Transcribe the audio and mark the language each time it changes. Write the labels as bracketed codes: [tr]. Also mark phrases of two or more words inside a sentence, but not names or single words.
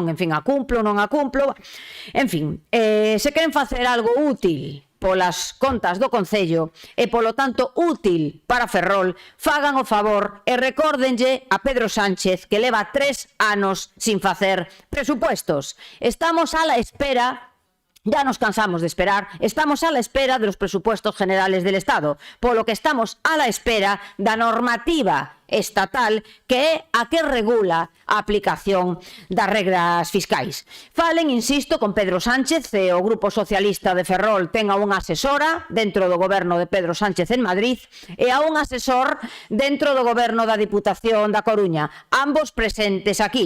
[gl] En fin, a cumplo, non a cumplo. En fin, se queren facer algo útil polas contas do Concello e, polo tanto, útil para Ferrol, fagan o favor e recórdenlle a Pedro Sánchez que leva 3 anos sin facer presupuestos. [es] Estamos a la espera, ya nos cansamos de esperar, estamos a la espera de los presupuestos generales del Estado, [gl] polo que estamos [es] a la espera [gl] da normativa estatal que é a que regula a aplicación das regras fiscais. Falen, insisto, con Pedro Sánchez e o Grupo Socialista de Ferrol ten a unha asesora dentro do goberno de Pedro Sánchez en Madrid e a un asesor dentro do goberno da Diputación da Coruña, ambos presentes aquí.